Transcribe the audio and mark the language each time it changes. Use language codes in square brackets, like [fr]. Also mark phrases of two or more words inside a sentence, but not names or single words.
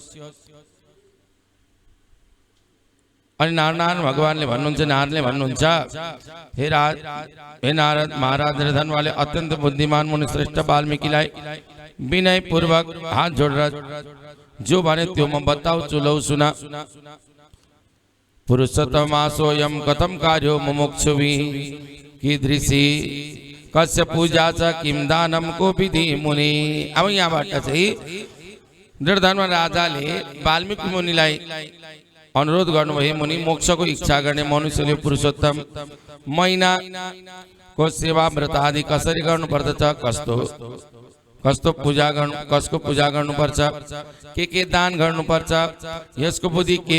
[ne] अनि नारायण भगवानले भन्नुहुन्छ, हे नारद महाराज दृढधन्वाले अत्यन्त बुद्धिमान मुनि श्रेष्ठ वाल्मीकिलाई विनय पूर्वक हात जोडेर जो भने त्यो म बताउँछु, लौ सुना। [sa] पुरुषोत्तमासोऽयं कथं कार्यो मुमुक्षुभिः कीदृशी कस्य पूजा च किं दानं को विधि मुनि। [ne] अब यहाँबाट चाहिँ दृढधन्वा राजाले वाल्मीकि मुनिलाई अनुरोध गर्नुभयो, मुनि मोक्षको इच्छा गर्ने मनुष्यले पुरुषोत्तम महिनाको सेवा व्रत आदि कसरी गर्नुपर्दछ, कसको पूजा गर्नुपर्छ, के दान गर्नुपर्छ, यसको बुद्धि के